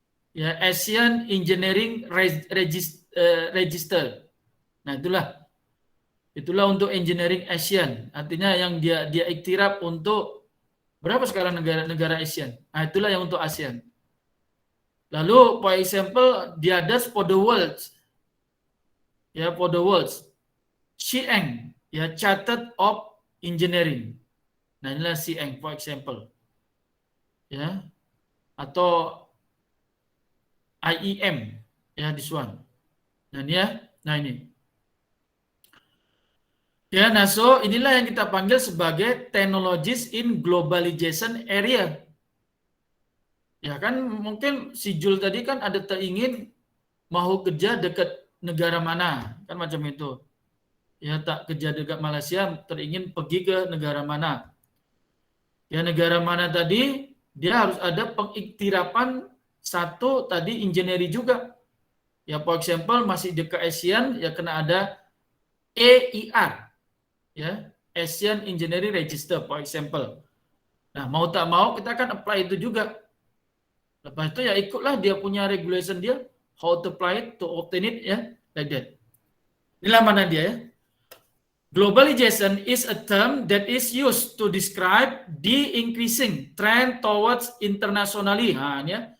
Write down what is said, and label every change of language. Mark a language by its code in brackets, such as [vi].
[en] Ya, Asian Engineering Register. [ms] Nah, itulah untuk engineering ASEAN. Artinya yang dia iktiraf untuk berapa sekarang negara ASEAN? Nah, itulah yang untuk ASEAN. [en] Lalu, for example, the others for the world. Ya, for the world. CIENG, ya, Chartered of Engineering. [ms] Nah, inilah CIENG, [en] for example. [ms] Ya, atau IEM, ya, [en] this one. [ms] Nah, ini ya. Nah, ini. Ya, nah so inilah yang kita panggil sebagai [en] technologies in globalization area. [ms] Ya kan mungkin si Jul tadi kan ada teringin mau kerja dekat negara mana, kan macam itu. Ya tak kerja dekat Malaysia, teringin pergi ke negara mana. Ya negara mana tadi, dia harus ada pengiktirapan satu tadi engineering juga. Ya [en] for example [ms] masih dekat ASEAN, ya kena ada EIR. [en] Ya, Asian Engineering Register, for example. [ms] Nah, mau tak mau kita akan apply itu juga. Lepas itu ya ikutlah dia punya regulation dia, [en] how to apply it, to obtain it, [ms] ya, [en] like that. [ms] Inilah mana dia ya. [en] Globalization is a term that is used to describe the increasing trend towards internationally. Nah, ini ya,